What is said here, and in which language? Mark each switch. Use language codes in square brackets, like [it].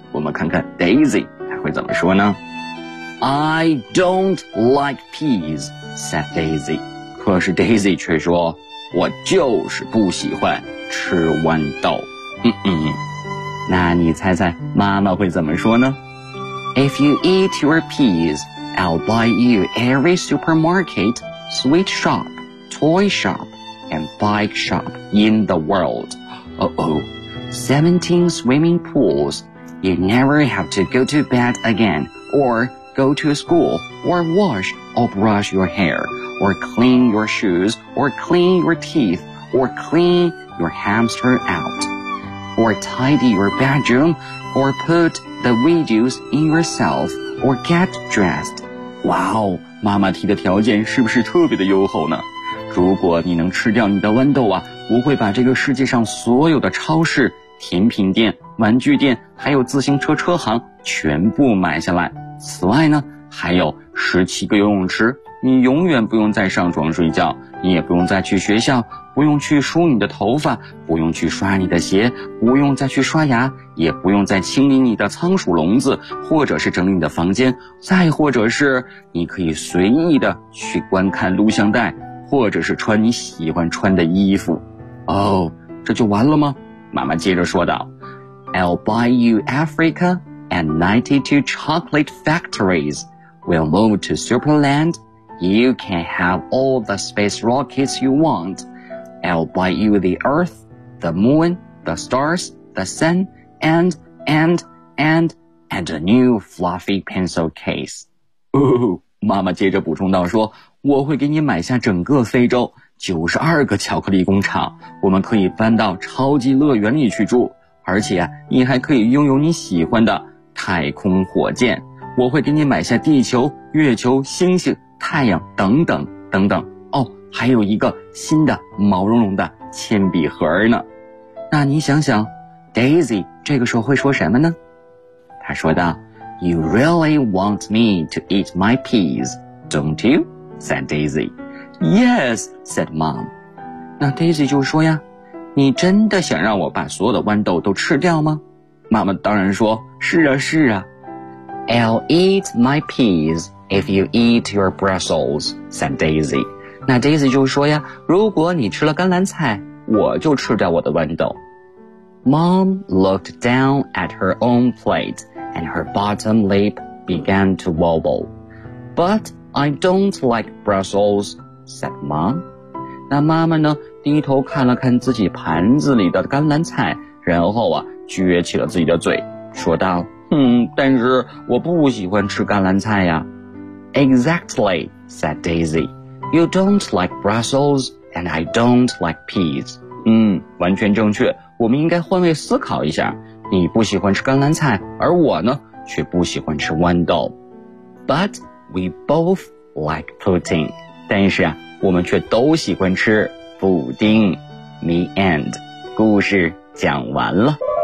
[zh] 我们看看 Daisy 她会怎么说呢。 [en] I don't like peas, said Daisy. [zh] 可是 Daisy 却说，我就是不喜欢吃豌豆。那你猜猜妈妈会怎么说呢？ [en] If you eat your peas, I'll buy you every supermarket, sweet shop, toy shop, and bike shop in the world. 17 swimming pools. You never have to go to bed again, or go to school, or wash or brush your hair, or clean your shoes, or clean your teeth, or clean your hamster out, or tidy your bedroom, or put the videos in yourself, or get dressed. [zh] Wow, 妈妈提的条件是不是特别的优厚呢？如果你能吃掉你的豌豆啊，我会把这个世界上所有的超市、甜品店、玩具店还有自行车车行全部买下来。此外呢，还有17个游泳池，你永远不用再上床睡觉，你也不用再去学校，不用去梳你的头发，不用去刷你的鞋，不用再去刷牙，也不用再清理你的仓鼠笼子，或者是整理你的房间，再或者是你可以随意的去观看录像带，或者是穿你喜欢穿的衣服。哦，这就完了吗？妈妈接着说道， [en] I'll buy you Africa and 92 chocolate factories. We'll move to Superland. You can have all the space rockets you want. I'll buy you the Earth, the Moon, the Stars, the Sun, and a new fluffy pencil case. [zh] 哦，妈妈接着补充道说，我会给你买下整个非洲92个巧克力工厂，我们可以搬到超级乐园里去住，而且你还可以拥有你喜欢的太空火箭。我会给你买下地球、月球、星星、太阳等等等等。哦，还有一个新的毛茸茸的铅笔盒呢。那你想想 Daisy 这个时候会说什么呢？他说道， [en] You really want me to eat my peas, don't you? Said Daisy. Yes, said mom. [zh] 那 Daisy 就说呀，你真的想让我把所有的豌豆都吃掉吗？妈妈当然说，是啊是啊。 [en] I'll eat my peas if you eat your Brussels, said Daisy. [zh] 那 Daisy 就说呀，如果你吃了甘蓝菜，我就吃掉我的豌豆。 [en] Mom looked down at her own plate and her bottom lip began to wobble. But I don't like Brussels,said mom. [zh] 那妈妈呢，低头看了看自己盘子里的甘蓝菜，然后啊，撅起了自己的嘴，说道，但是我不喜欢吃甘蓝菜呀。 [en] Exactly, said Daisy. You don't like Brussels, and I don't like peas. [zh] 完全正确，我们应该换位思考一下。你不喜欢吃甘蓝菜，而我呢，却不喜欢吃豌豆。 [en] But we both like pudding. [zh] 但是啊，我们却都喜欢吃布丁。 [en] The end， [zh] 故事讲完了。